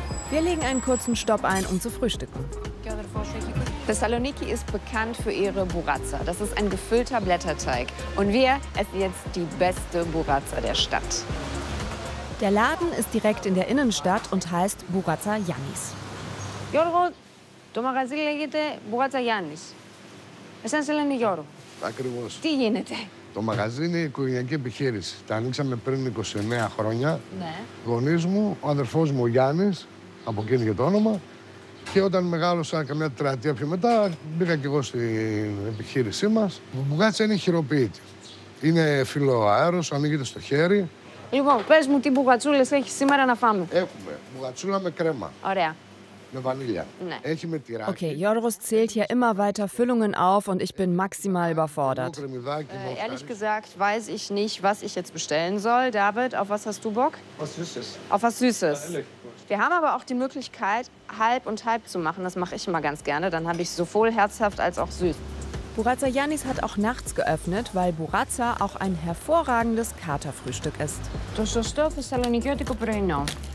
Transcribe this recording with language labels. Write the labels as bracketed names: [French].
[German] Wir legen einen kurzen Stopp ein, um zu frühstücken. Thessaloniki ist bekannt für ihre Buratsa. Das ist ein gefüllter Blätterteig. Und wir essen jetzt die beste Buratsa der Stadt. Der Laden ist direkt in der Innenstadt und heißt Buratsa Yannis. [Greek] Γιώργο, το μαγαζί λέγεται Buratsa Yannis. Εσένα σε λένε Γιώργο. Ακριβώς. Τι γίνεται? Το μαγαζί είναι οικογενειακή επιχείρηση. Τα ανοίξαμε πριν 29 χρόνια. Ναι. Γονείς μου, ο αδερφός μου ο Γιάννης, από εκείνη και το όνομα. Και όταν μεγάλωσα καμιά τετραετία πιο μετά, μπήκα και εγώ στην επιχείρησή μας. Η μπουγάτσα είναι χειροποίητη. Είναι φιλοαέρος, ανοίγεται στο χέρι. Λοιπόν, πες μου τι μπουγατσούλες έχεις σήμερα να φάμε. Έχουμε μπουγατσούλα με κρέμα. Ωραία. Με βανίλια. Ναι. Έχει με τυράκι. [German] Okay, Yorgos zählt hier immer weiter Füllungen auf und ich bin maximal überfordert. Ehrlich gesagt weiß ich nicht, was ich jetzt bestellen soll. David, auf was hast du Bock? Was Süßes. Auf was Süßes. Wir haben aber auch die Möglichkeit, halb und halb zu machen. Das mache ich immer ganz gerne. Dann habe ich sowohl herzhaft als auch süß. Buratsa Yannis hat auch nachts geöffnet, weil Buratsa auch ein hervorragendes Katerfrühstück ist. [Greek] Το σωστό θεσσαλονικιώτικο πρωινό.